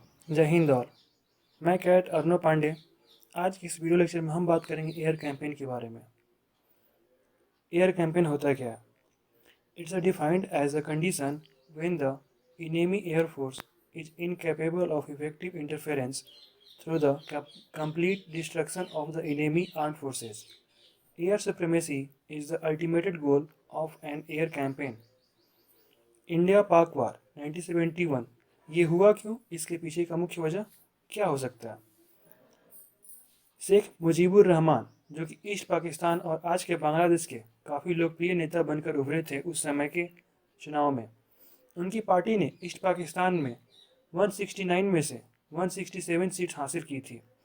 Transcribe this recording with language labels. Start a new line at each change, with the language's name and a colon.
Hindi: जय हिंद और मैं कैट अर्नव पांडे। आज की इस वीडियो लेक्चर में हम बात करेंगे एयर कैंपेन के बारे में। एयर कैंपेन होता क्या है?
English: It's defined as a condition when the enemy air force is incapable of effective interference through the complete destruction of the enemy armed forces. Air supremacy is the ultimate goal of an air campaign.
Hindi: India पाक वार 1971 ये हुआ क्यों? इसके पीछे का मुख्य वजह क्या हो सकता है? शेख मुजीबुर रहमान, जो कि ईस्ट पाकिस्तान और आज के बांग्लादेश के काफ़ी लोकप्रिय नेता बनकर उभरे थे उस समय के चुनाव में, उनकी पार्टी ने ईस्ट पाकिस्तान में 169 में से 167 सीट हासिल की थी।